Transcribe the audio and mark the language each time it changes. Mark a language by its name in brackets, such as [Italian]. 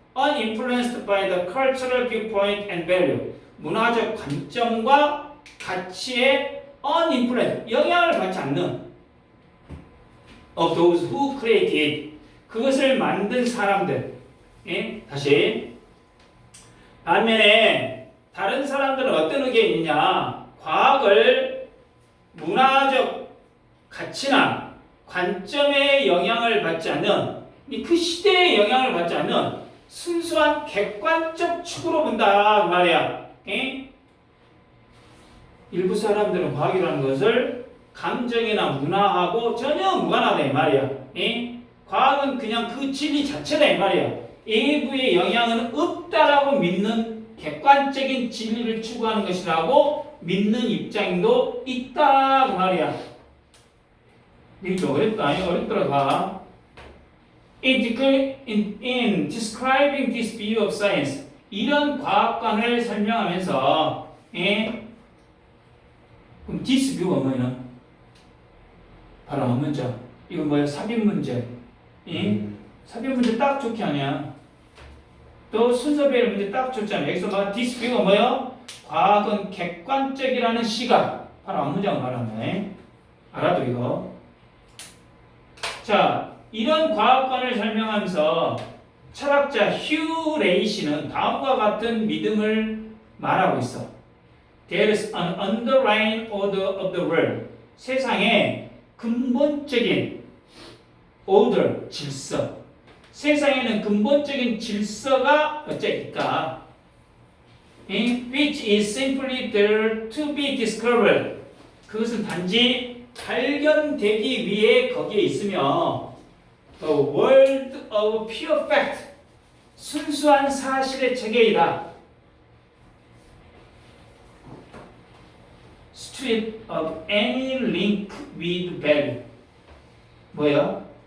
[English] Uninfluenced by the cultural viewpoint and value. [Korean] 문화적 관점과 가치에 uninfluenced 영향을 받지 않는 [English] of those who created it. [Korean] 그것을 만든 사람들. 예? 다시 반면에 다른 사람들은 어떤 의견이 있냐? 과학을 문화적 가치나 관점의 영향을 받지 않는 그 시대의 영향을 받지 않는 순수한 객관적 축으로 본다 그 말이야. 에? 일부 사람들은 과학이라는 것을 감정이나 문화하고 전혀 무관하다 이 말이야. 에? 과학은 그냥 그 진리 자체다 이 말이야. 일부의 영향은 없다라고 믿는 객관적인 진리를 추구하는 것이라고 믿는 입장도 있다 그 말이야. 이게 좀 어렵다. 어렵더라 봐. [English] In describing this view of science, [Korean] 이런 과학관을 설명하면서, 그럼 [English] this view가 뭐냐? [Korean] 바로 한 문자. 이거 뭐야? 삽입 문제. 삽입 문제 딱 좋게 하냐? 또 순서별 문제 딱 좋잖아. 여기서 봐. this view가 뭐야? 과학은 객관적이라는 시각. 바로 한 문장을 말하네. 알아도 이거. 자. 이런 과학관을 설명하면서 철학자 휴 레이시는 다음과 같은 믿음을 말하고 있어. [English] There is an underlying order of the world. [Korean] 세상에 근본적인 order, 질서. 세상에는 근본적인 질서가 어째 있다. [English] Which is simply there to be discovered. [Korean] 그것은 단지 발견되기 위해 거기에 있으며 [English] The world of pure fact. [Korean] 순수한 사실의 체계이다. [English] Stripped of any link with value. [Korean] 뭐야?